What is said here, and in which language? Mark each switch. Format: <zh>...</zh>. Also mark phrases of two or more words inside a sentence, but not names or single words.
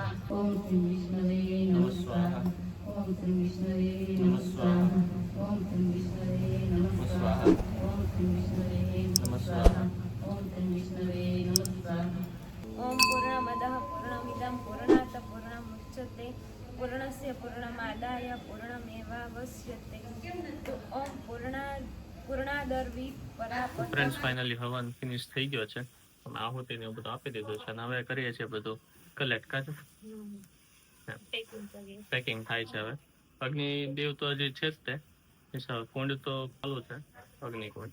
<sa>ॐ श्री विष्णवे नमः स्वाहा ॐ श्री विष्णवे नमः स्वाहा ॐ श्री विष्णवे नमः स्वाहा ॐ श्री विष्णवे नमः स्वाहा ॐ श्री विष्णवे नमः स्वाहा ॐ पूर्णमदः पूर्णमिदं पूर्णात् पूर्णमुच्यते पूर्णस्य पूर्णमादाय पूर्णमेवावशिष्यते ॐ पूर्णादर्वी परापर.</sa> <en>friends finally</en> <gu>હવન ફિનિશ થઈ ગયો છે. અમે આહુતિ ને બધું આપી દીધું છે અને હવે કરીએ છીએ બધું કલેક્ટ કાઢે પેકિંગ થાય છે. હવે અગ્નિ દેવ તો હજી છે જ તે કુંડ તો ચાલુ છે અગ્નિ કુંડ.</gu>